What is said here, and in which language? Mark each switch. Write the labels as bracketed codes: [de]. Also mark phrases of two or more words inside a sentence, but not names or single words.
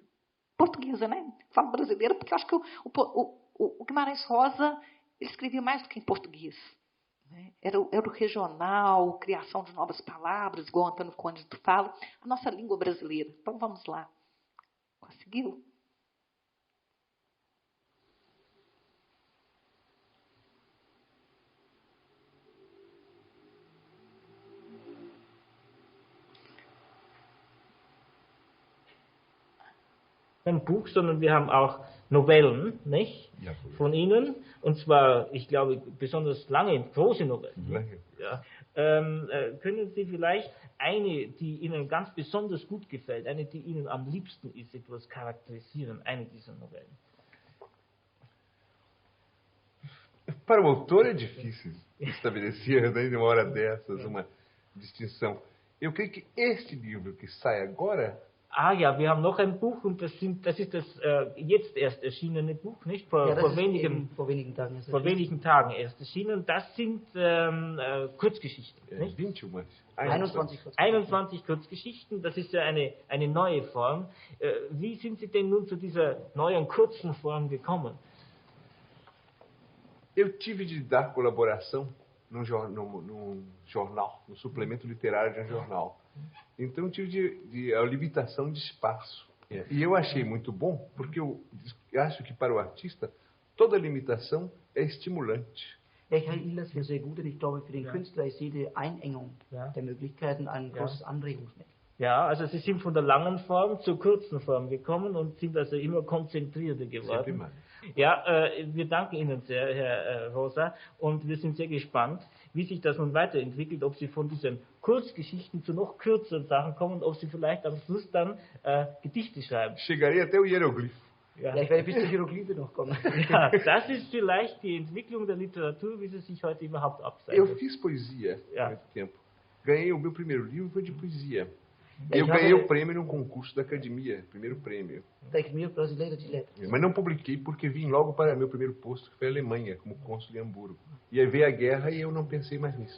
[pt] Portuguesa, né? Falo brasileira porque eu acho que o Guimarães Rosa ele escrevia mais do que em português. Né? Era o regional, criação de novas palavras, igual o Antônio Conde fala, a nossa língua brasileira. Então vamos lá. Conseguiu? [de] Ein Buch, sondern wir haben auch Novellen, nicht? Ja, Von Ihnen. Und zwar, ich glaube, besonders lange, große Novellen. Lange. Ja. Können Sie vielleicht eine, die Ihnen ganz besonders gut gefällt, eine, die Ihnen am liebsten ist, etwas charakterisieren, eine dieser Novellen? [pt] Para o autor é difícil estabelecer, né, em uma hora dessas, uma distinção. Eu creio que este livro que sai agora... [de] Ah ja, wir haben noch ein Buch und das ist das jetzt erst erschienene Buch, nicht? Vor wenigen Tagen erst erschienen. Das sind Kurzgeschichten, nicht? 21 Kurzgeschichten, das ist ja eine neue Form. Wie sind Sie denn nun zu dieser neuen kurzen Form gekommen? [pt] Eu tive de dar colaboração num jornal, no suplemento literário de um jornal. Então eu tive a limitação de espaço. E eu achei muito bom, porque eu acho que para o artista toda limitação é estimulante. [de] Ich halte das für sehr gut und ich glaube, für den Künstler ist jede Einengung der Möglichkeiten ein großes Anregungsmittel. Ja, also Sie sind von der langen Form zur kurzen Form gekommen und sind also immer konzentrierter geworden. Ja, wir danken Ihnen sehr, Herr Rosa, und wir sind sehr gespannt, wie sich das nun weiterentwickelt, ob Sie von diesen Kurzgeschichten zu noch kürzeren Sachen kommen, ob Sie vielleicht am Schluss dann Gedichte schreiben. [pt] Chegarei até o hieroglifo. [de] Ja, ich werde bis zur Hieroglyphe noch kommen. Ja, das ist vielleicht die Entwicklung der Literatur, wie sie sich heute überhaupt abzeichnet. [pt] Eu fiz poesia há muito tempo. Ganhei o meu primeiro livro, foi de poesia. Eu ganhei o prêmio num concurso da academia, primeiro prêmio. Da Academia Brasileira de Letras. Mas não publiquei porque vim logo para meu primeiro posto, que foi a Alemanha, como cônsul em Hamburgo. E aí veio a guerra e eu não pensei mais nisso.